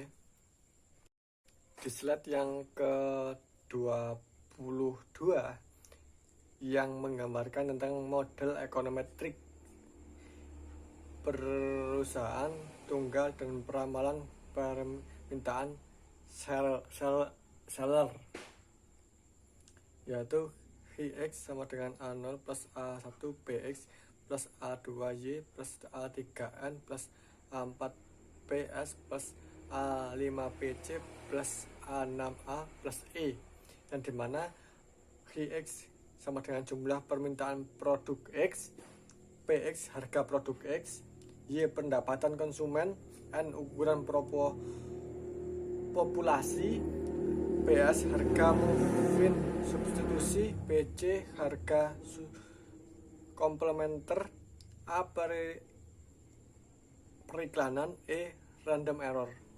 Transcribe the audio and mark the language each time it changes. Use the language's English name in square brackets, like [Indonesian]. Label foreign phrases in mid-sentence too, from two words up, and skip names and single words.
[Indonesian] Di slide yang ke-22 yang menggambarkan tentang model ekonometrik perusahaan tunggal dan peramalan permintaan seller, yaitu Hx sama dengan A0 plus A1 Bx plus A2Y plus A3N plus A4 PS plus A5PC plus A6A plus E, yang dimana Hx sama dengan jumlah permintaan produk X, Px harga produk X, Y pendapatan konsumen, N ukuran populasi, PS harga mungkin substitusi, PC harga komplementer, A periklanan, E [English] random error.